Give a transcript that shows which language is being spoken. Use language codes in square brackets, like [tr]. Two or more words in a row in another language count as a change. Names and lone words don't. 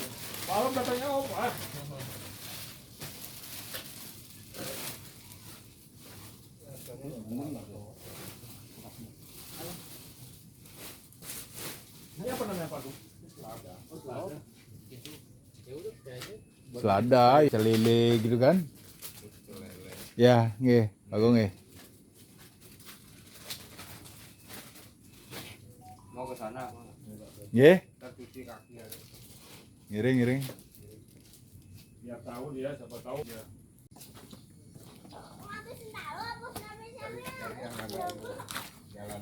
[id] Malam datangnya Om. Ini apa namanya Pak? Selada. Oh, selada. Selada, selele gitu kan? Ya, nggih, bagus nggih. Mau ke sana, [ban] Nggih, [id] kita cuci kaki ya. [ban] ngiring. [id] Biar tahu dia, siapa tahu dia. Cari yang agak jalan.